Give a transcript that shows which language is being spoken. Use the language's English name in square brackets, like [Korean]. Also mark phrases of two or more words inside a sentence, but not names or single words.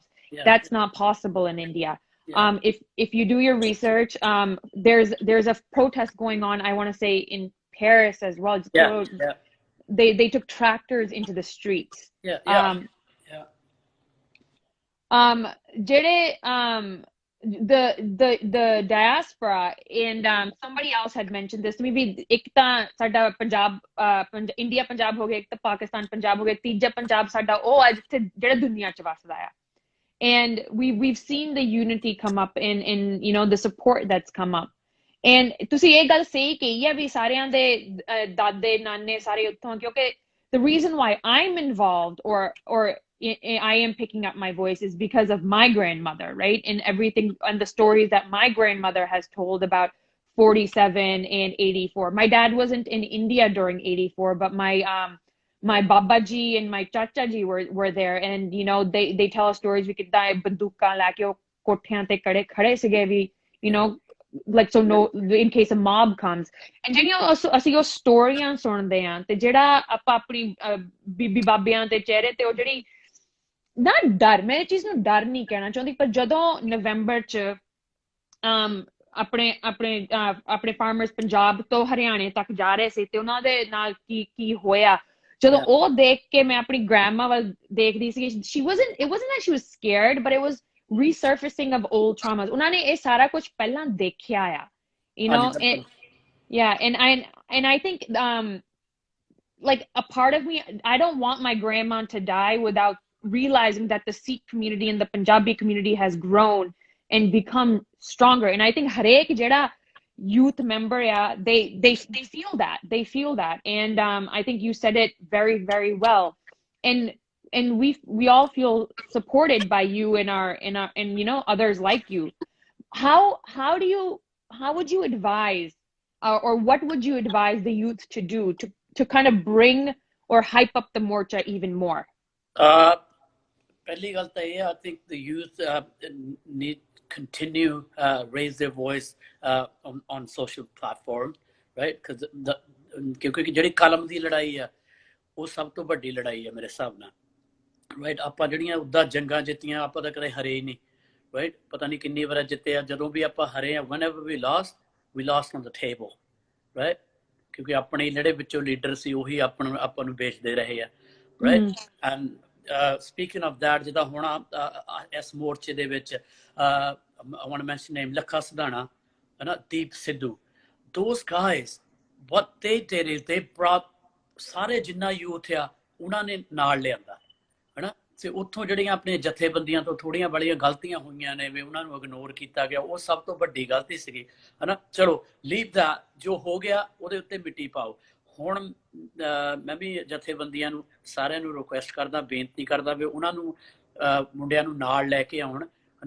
[English] That's not possible in India. If you do your research, there's a protest going on, I want to say in Paris as well. They took tractors into the streets. The diaspora, and somebody else had mentioned this to me, [Punjabi] ਵੀ ਇੱਕ ਤਾਂ ਸਾਡਾ ਪੰਜਾਬ ਇੰਡੀਆ ਪੰਜਾਬ ਹੋ ਗਿਆ, ਇੱਕ ਤਾਂ ਪਾਕਿਸਤਾਨ ਪੰਜਾਬ ਹੋ ਗਿਆ, ਤੀਜਾ ਪੰਜਾਬ ਸਾਡਾ ਉਹ ਆ ਜਿੱਥੇ ਜਿਹੜਾ ਦੁਨੀਆ 'ਚ ਵਸਦਾ ਆ. [English] And we've seen the unity come up in the support that's come up. And [Punjabi] ਤੁਸੀਂ ਇਹ ਗੱਲ ਸਹੀ ਕਹੀ ਹੈ ਵੀ ਸਾਰਿਆਂ ਦੇ ਦਾਦੇ ਨਾਨੇ ਸਾਰੇ ਉੱਥੋਂ, ਕਿਉਂਕਿ [English] the reason why I'm involved or I am picking up my voice is because of my grandmother, right? And everything and the stories that my grandmother has told about 47 and 84. My dad wasn't in India during 84, but my Babaji and my Chacha ji were there, and they tell us stories. We could die [Punjabi] ਬੰਦੂਕਾਂ ਲਾ ਕੇ ਕੋਠੀਆਂ ਤੇ ਖੜ੍ਹੇ ਸੀਗੇ ਵੀ, [English] like, so no, in case a mob comes. [Punjabi] And ਜਿਹੜੀਆਂ ਅਸੀਂ ਉਹ ਸਟੋਰੀਆਂ ਸੁਣਦੇ ਆਂ ਤੇ ਜਿਹੜਾ ਆਪਾਂ ਆਪਣੀ ਬੀਬੀ ਬਾਬਿਆਂ ਦੇ ਚਿਹਰੇ ਤੇ ਉਹ ਜਿਹੜੀ ਨਾ ਡਰ, ਮੈਂ ਇਹ ਚੀਜ਼ ਨੂੰ ਡਰ ਨਹੀਂ ਕਹਿਣਾ ਚਾਹੁੰਦੀ, ਪਰ ਜਦੋਂ ਨਵੰਬਰ 'ਚ ਆਪਣੇ ਫਾਰਮਰਸ ਪੰਜਾਬ ਤੋਂ ਹਰਿਆਣੇ ਤੱਕ ਜਾ ਰਹੇ ਸੀ ਤੇ ਉਹਨਾਂ ਦੇ ਨਾਲ ਕੀ ਹੋਇਆ, ਜਦੋਂ ਉਹ ਦੇਖ ਕੇ ਮੈਂ ਆਪਣੀ ਗ੍ਰੈਂਡਮਾ ਵੱਲ ਦੇਖਦੀ ਸੀ, [English] it wasn't that she was scared, but it was resurfacing of old traumas. [Punjabi] ਉਹਨਾਂ ਨੇ ਇਹ ਸਾਰਾ ਕੁਝ ਪਹਿਲਾਂ ਦੇਖਿਆ ਆ, [English] and I think like a part of me, I don't want my grandma to die without realizing that the Sikh community and the Punjabi community has grown and become stronger. And I think [Punjabi] ਹਰੇਕ ਜਿਹੜਾ [English] youth member, they feel that, and I think you said it very, very well. And we all feel supported by you and others like you. How would you advise or what would you advise the youth to do to kind of bring or hype up the morcha even more? [Punjabi] ਪਹਿਲੀ ਗੱਲ ਤਾਂ ਇਹ, [English] I think the youth need continue raise their voice on social platforms, right? [Punjabi] ਕਿਉਂਕਿ ਜਿਹੜੀ ਕਲਮ ਦੀ ਲੜਾਈ ਆ ਉਹ ਸਭ ਤੋਂ ਵੱਡੀ ਲੜਾਈ ਆ ਮੇਰੇ ਹਿਸਾਬ ਨਾਲ, ਰਾਈਟ? ਆਪਾਂ ਜਿਹੜੀਆਂ ਉੱਦਾਂ ਜੰਗਾਂ ਜਿੱਤੀਆਂ, ਆਪਾਂ ਤਾਂ ਕਦੇ ਹਰੇ ਹੀ ਨਹੀਂ, ਰਾਈਟ? ਪਤਾ ਨਹੀਂ ਕਿੰਨੀ ਵਾਰ ਜਿੱਤੇ ਆ, ਜਦੋਂ ਵੀ ਆਪਾਂ ਹਰੇ ਆ, [English] whenever we lost on the table, [Punjabi] ਰਾਈਟ? ਕਿਉਂਕਿ ਆਪਣੇ ਜਿਹੜੇ ਵਿੱਚੋਂ ਲੀਡਰ ਸੀ ਉਹੀ ਆਪਾਂ ਨੂੰ ਵੇਚਦੇ ਰਹੇ ਆ, ਰਾਈਟ? [English] ਐਂਡ speaking of that, [Punjabi] ਜਿੱਦਾਂ ਹੁਣ ਇਸ ਮੋਰਚੇ ਦੇ ਵਿੱਚ [English] I want to mention name [Punjabi] ਲੱਖਾ ਸਿਧਾਣਾ, ਹਨਾ, ਦੀਪ ਸਿੱਧੂ, [English] those guys, what they did is they brought [Punjabi] ਸਾਰੇ ਜਿੰਨਾ ਯੂਥ ਆ ਉਹਨਾਂ ਨੇ ਨਾਲ ਲਿਆਂਦਾ, ਹਨਾ, ਤੇ ਉੱਥੋਂ ਜਿਹੜੀਆਂ ਆਪਣੀਆਂ ਜਥੇਬੰਦੀਆਂ ਤੋਂ ਥੋੜ੍ਹੀਆਂ ਬੜੀਆਂ ਗਲਤੀਆਂ ਹੋਈਆਂ ਨੇ ਵੀ ਉਹਨਾਂ ਨੂੰ ਇਗਨੋਰ ਕੀਤਾ ਗਿਆ, ਉਹ ਸਭ ਤੋਂ ਵੱਡੀ ਗਲਤੀ ਸੀਗੀ, ਹਨਾ। ਚਲੋ [English] leave that, [Punjabi] ਜੋ ਹੋ ਗਿਆ ਉਹਦੇ ਉੱਤੇ ਮਿੱਟੀ ਪਾਓ। ਹੁਣ ਮੈਂ ਵੀ ਜਥੇਬੰਦੀਆਂ ਨੂੰ ਸਾਰਿਆਂ ਨੂੰ ਰਿਕੁਐਸਟ ਕਰਦਾ, ਬੇਨਤੀ ਕਰਦਾ ਵੀ ਉਹਨਾਂ ਨੂੰ ਮੁੰਡਿਆਂ ਨੂੰ ਨਾਲ ਲੈ ਕੇ ਆਉਣ, ਹਨਾ।